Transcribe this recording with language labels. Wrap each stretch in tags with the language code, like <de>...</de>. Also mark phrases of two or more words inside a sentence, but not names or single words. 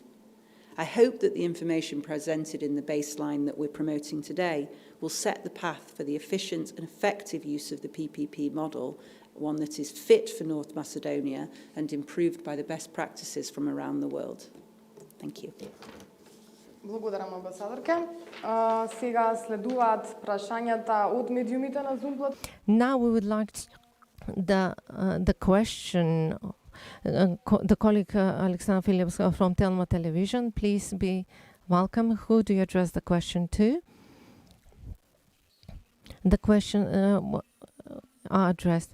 <en>I hope that the information presented in the baseline that we're promoting today will set the path for the efficient and effective use of the PPP model, one that is fit for North Macedonia and improved by the best practices from around the world. Thank you.</en> <mk>Благодарам, амбасадорке. Сега следуваат прашањата од медиумите на Zoom платформа.</mk> <en>Now we would like the question, the colleague Alexander Phillips from Telma Television. Please be welcome. Who do you address the question to? The question are addressed.</en>